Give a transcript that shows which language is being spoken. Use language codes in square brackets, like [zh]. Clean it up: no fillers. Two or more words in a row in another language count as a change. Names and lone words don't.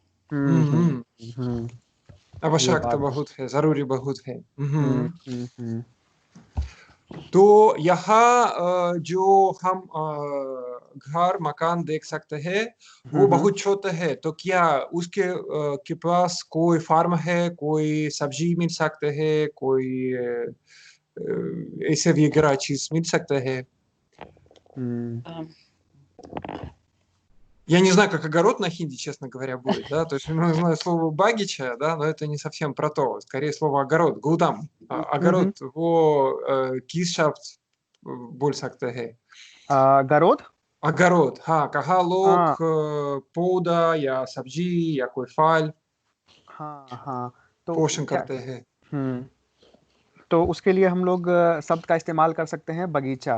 [hi] आवश्यकता बहुत है जरूरी बहुत है तो यहाँ जो हम घर मकान देख सकते हैं वो बहुत छोटा है तो क्या उसके के पास कोई फार्म है कोई सब्जी मिल सकते है कोई ऐसे वगैरह चीज मिल सकते है [ru] Я не знаю, как огород на хинди, честно говоря, будет, да, то есть, ну, знаю слово багича, да, но это не совсем про то, скорее слово огород, гудам, огород, [hi] वो किस शब्द बोल सकते हैं? [ru] огород? огород, [hi] हाँ, कहाँ लोग पौधा या सब्जी या कोई फल तो पोषण करते हैं तो उसके लिए हम लोग शब्द का इस्तेमाल कर सकते हैं बगीचा